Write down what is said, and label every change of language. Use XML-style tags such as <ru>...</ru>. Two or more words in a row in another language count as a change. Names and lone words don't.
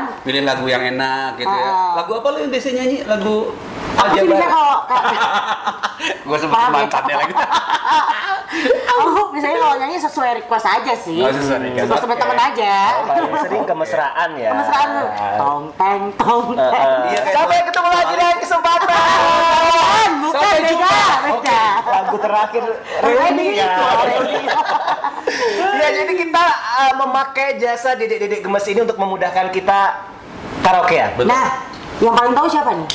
<id>Pilih lagu yang enak gitu ya. Ah. Lagu apa lu yang biasanya nyanyi? Lagu Aku sih bisa kalau Gue sebut Paham ya? mantannya lagi. aku biasanya kalau nyanyi sesuai request aja sih. Oh, sesuai request. Sesuai temen-temen aja. Paling sering kemesraan ya. Kemesraan lu. Tong teng tong teng. Iya, kayak Sampai ketemu lagi lain kesempatan. Bukan Sampai beda, jumpa. beda. Lagu terakhir reuni ya. Ya jadi kita memakai jasa dedek-dedek gemes ini untuk memudahkan kita karaokean. Nah, yang paling tahu siapa nih?</id>